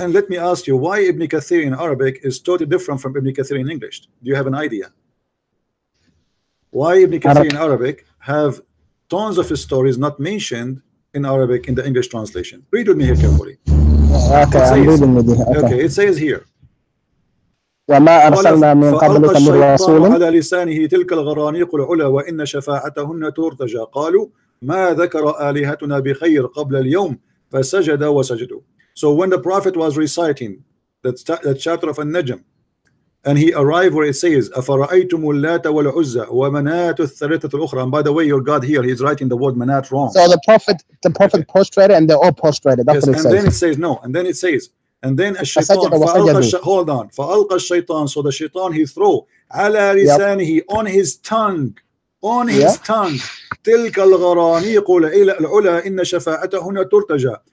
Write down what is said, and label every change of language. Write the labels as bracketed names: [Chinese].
[English] And let me ask you, why Ibn Kathir in Arabic is totally different from Ibn Kathir in English? Do you have an idea? Why Ibn Kathir in Arabic have tons of his stories not mentioned in Arabic in the English translation? Read with me here carefully. Okay, I'm reading with you. Okay, it says here. [Arabic] وما أرسلنا من قبلك من رسول على لسانه تلك الغرانيق العلا وإن شفاعتهن ترتجى قالوا ما ذكر آلهتنا بخير قبل اليوم فسجد وسجدوا. [English] So when the prophet was reciting that chapter of An-Najm, and he arrived where it says [Arabic] أفرأيتم اللات والعزى ومناة الثالثة الأخرى, [English] and by the way your God here he's writing the word manat wrong. So the prophet prostrated and they're all prostrated. That's what it says. And then it says no, and then it says, and then الشيطان hold on [Arabic] فألقى الشيطان, [English] so the shaitan he throw [Arabic] على لسانه, [English] on his tongue, [Arabic] تلك الغرانيق العلا إن شفاعتهن ترتجى.